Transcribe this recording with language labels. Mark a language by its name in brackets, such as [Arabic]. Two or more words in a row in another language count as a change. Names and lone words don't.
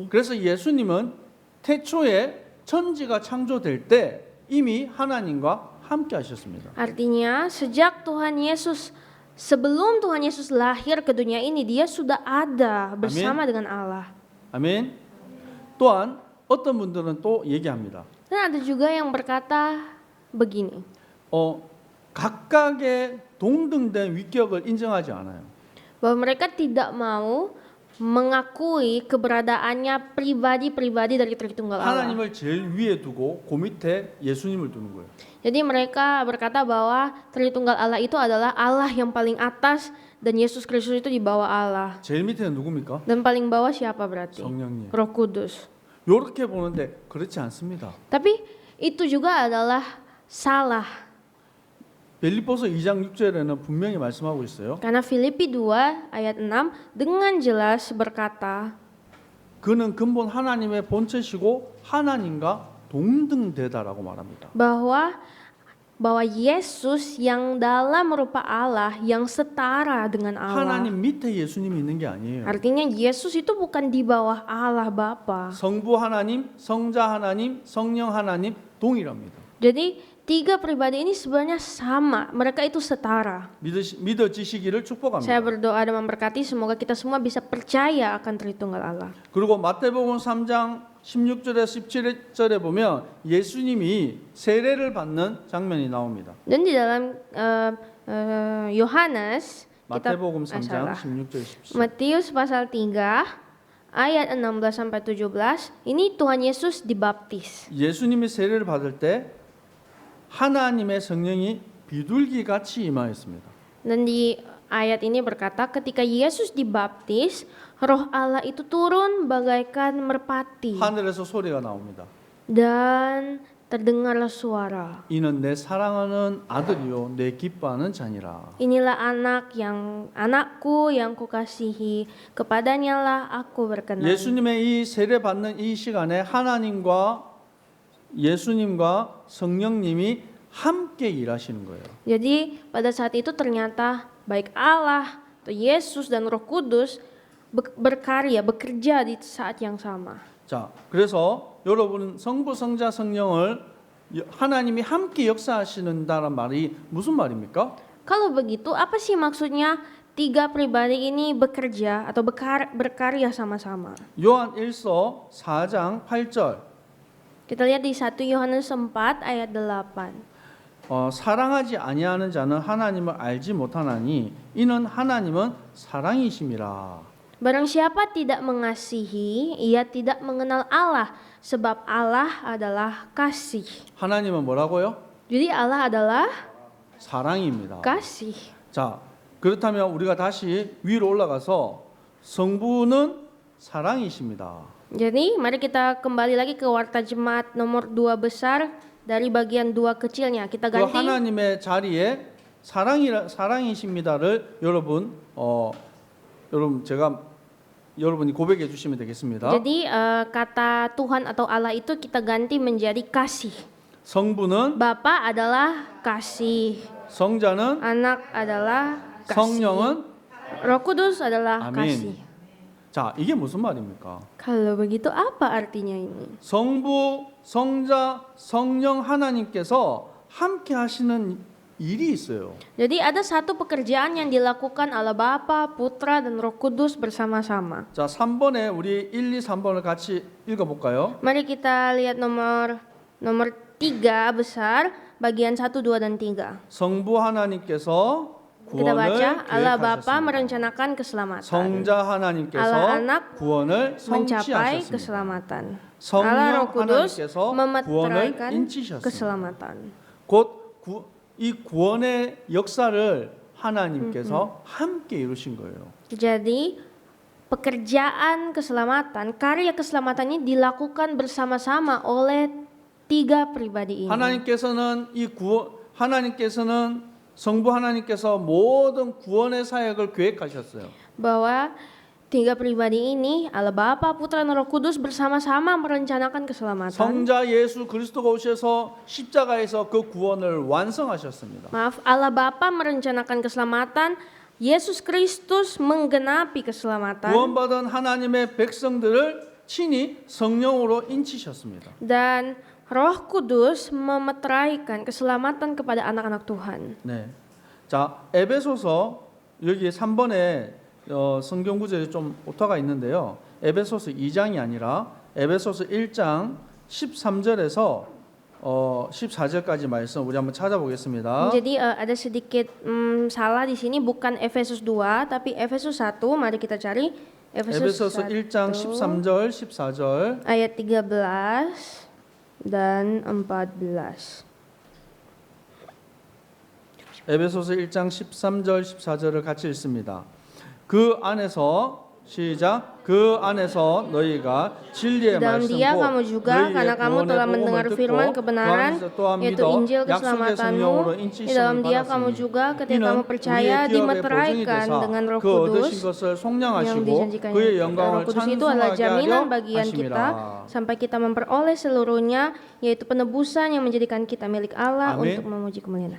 [Korean] 그래서 예수님은 태초에 천지가 창조될 때 이미 하나님과 함께 하셨습니다. [Indonesian] Artinya sejak sebelum Tuhan Yesus lahir ke dunia ini, Dia sudah ada bersama dengan Allah. [Korean] 아멘. 또한 어떤 분들은 또 얘기합니다. [Indonesian] Dan ada juga yang berkata begini, [Korean] 각각의 동등된 위격을 인정하지 않아요. [Indonesian] bahwa mereka tidak mau mengakui keberadaannya pribadi-pribadi dari Tritunggal Allah. [Korean] 하나님을 제일 위에 두고 그 밑에 예수님을 두는 거예요. [Indonesian] Jadi mereka berkata bahwa Tritunggal Allah itu adalah Allah yang paling atas dan Yesus Kristus itu di bawah Allah. [Korean] 제일 밑에는 누굽니까? [Indonesian] Dan paling bawah siapa berarti? [Korean] 성령님. [Indonesian] Roh Kudus. [Korean] 이렇게 보는데 그렇지 않습니다. [Indonesian] Tapi itu juga adalah salah. [Korean] 빌립보서 2장 6절에는 분명히 말씀하고 있어요. [Indonesian] Karena Filipi 2 ayat 6 dengan jelas berkata, [Korean] 그는 근본 하나님의 본체시고 하나님과 동등되다라고 말합니다. [Indonesian] bahwa Yesus yang dalam rupa Allah yang setara dengan Allah. [Korean] 하나님 밑에 예수님이 있는 게 아니에요. [Indonesian] Artinya Yesus itu bukan di bawah Allah Bapa. [Korean] 성부 하나님, 성자 하나님, 성령 하나님 동일합니다. [Indonesian] Jadi tiga pribadi ini sebenarnya sama, mereka itu setara. [Korean] 믿어지시기를 [Indonesian] Saya [Korean] 축복합니다. [Indonesian] berdoa dan memberkati semoga kita semua bisa percaya akan Tritunggal Allah. [Korean] 그리고 마태복음 3장 16절에서 17절에 보면 예수님이 세례를 받는 장면이 나옵니다. [Indonesian] Dan di dalam Yohanes, [Korean] 마태복음 [Indonesian] kita [Korean] 3장 16절 17절. [Indonesian] Matius pasal 3 ayat 16 sampai 17, ini Tuhan Yesus dibaptis. [Korean] 예수님이 세례를 받을 때 하나님의 성령이 비둘기 같이 임하였습니다. [Indonesian] Dan di ayat ini berkata ketika Yesus dibaptis, Roh Allah itu turun bagaikan merpati [Korean] 하늘에서 소리가 나옵니다. [Indonesian] dan terdengarlah suara. [Korean] 이는 내 사랑하는 아들이요 내 기뻐하는 자니라. [Indonesian] Inilah anakku yang kukasihi, kepadanyalah aku berkenan. [Korean] 예수님의 이 세례 받는 이 시간에 하나님과 예수님과 성령님이 함께 일하시는 거예요. [Indonesian] Jadi pada saat itu ternyata baik Allah, atau Yesus dan Roh Kudus bekerja di saat yang sama. [Korean] 자, 그래서 여러분 성부, 성자, 성령을 하나님이 함께 역사하시는다는 말이 무슨 말입니까? [Indonesian] Kalau begitu, apa sih maksudnya tiga pribadi ini bekerja atau berkarya sama-sama? [Korean] 요한 1서 4장 8절. [Indonesian] Kita lihat di 1 Yohanes 4 ayat 8. [Korean] 사랑하지 아니하는 자는 하나님을 알지 못하나니 이는 하나님은 사랑이심이라. [Indonesian] Barang siapa tidak mengasihi, ia tidak mengenal Allah, sebab Allah adalah kasih. [Korean] 하나님은 뭐라고요? [Indonesian] Jadi Allah adalah [Korean] 사랑입니다. [Indonesian] kasih. [Korean] 자, 그렇다면 우리가 다시 위로 올라가서 성부는 사랑이십니다. [Indonesian] Jadi mari kita kembali lagi ke warta jemaat nomor 2 besar dari bagian 2 kecilnya. Kita [Korean] 그 [Indonesian] ganti. [Korean] 하나님의 자리에 사랑이십니다를 여러분 제가 여러분이 고백해 주시면 되겠습니다. [Indonesian] Jadi kata Tuhan atau Allah itu kita ganti menjadi kasih. [Korean] 성부는 [Indonesian] Bapa adalah kasih, [Korean] 성자는 [Indonesian] Anak adalah kasih, [Korean] 성령은 [Indonesian] Roh Kudus adalah [Korean] 아멘. [Indonesian] kasih. [Korean] 자, 이게 무슨 말입니까? [Indonesian] Kalau begitu apa artinya ini? [Korean] 성부, 성자, 성령 하나님께서 함께 하시는 일이 있어요. [Indonesian] Jadi ada satu pekerjaan yang dilakukan oleh Bapa, Putra dan Roh Kudus bersama-sama. [Korean] 자, 3번에 우리 1, 2, 3번을 같이 읽어 볼까요? [Indonesian] Mari kita lihat nomor 3 besar bagian 1, 2 dan 3. [Korean] 성부 하나님께서 [Indonesian] Kita [Korean] 구원을 [Indonesian] baca, Allah Bapa [Korean] 계획하셨습니다. [Indonesian] merencanakan keselamatan. [Korean] 성자 하나님께서 [Indonesian] Allah Anak [Korean] 구원을 [Indonesian] mencapai [Korean] 성취하셨습니다. [Indonesian] keselamatan. [Korean] 성령 [Indonesian] Allah Roh Kudus [Korean] 하나님께서 [Indonesian] memeteraikan [Korean] 구원을 인치셨습니다. [Indonesian] keselamatan. [Korean] 곧 이 구원의 역사를 하나님께서 함께 이루신 거예요. [Indonesian] Jadi pekerjaan keselamatan, karya keselamatan ini dilakukan bersama-sama oleh tiga pribadi ini. [Korean] 하나님께서는 성부 하나님께서 모든 구원의 사역을 계획하셨어요. [Indonesian] Bahwa tiga pribadi ini, Allah Bapa, Putra dan Roh Kudus bersama-sama merencanakan keselamatan. [Korean] 성자 예수 그리스도가 오셔서 십자가에서 그 구원을 완성하셨습니다. [Indonesian] Maaf, Allah Bapa merencanakan keselamatan, Yesus Kristus menggenapi keselamatan. [Korean] 구원받은 하나님의 백성들을 친히 성령으로 인치셨습니다. [Indonesian] Dan Roh Kudus memeteraikan keselamatan kepada anak-anak Tuhan. [Korean] 네. 자, 에베소서 여기 3번에 성경 구절이 좀 오타가 있는데요. 에베소서 2장이 아니라 에베소서 1장 13절에서 14절까지 말씀 우리 한번 찾아보겠습니다. [Indonesian] Jadi ada sedikit salah di sini, bukan Efesus 2 tapi Efesus 1. Mari kita cari [Korean] 에베소서 1장 13절 14절 [Indonesian] ayat 13 dan 14. [Korean] 에베소서 1장 13절 14절을 같이 읽습니다. 그 안에서 시작. 그 안에서 너희가 진리의 [Indonesian] Dalam [Korean] 말씀 [Indonesian] Dia [Korean] 곧 [Indonesian] kamu juga, karena kamu telah mendengar firman kebenaran, yaitu Injil keselamatanmu. Di dalam Dia kamu juga, ketika kamu percaya, dimeteraikan dengan Roh Kudus yang dijanjikannya. Roh Kudus itu adalah jaminan bagian kita sampai kita memperoleh seluruhnya, yaitu penebusan yang menjadikan kita milik Allah untuk memuji kemuliaan.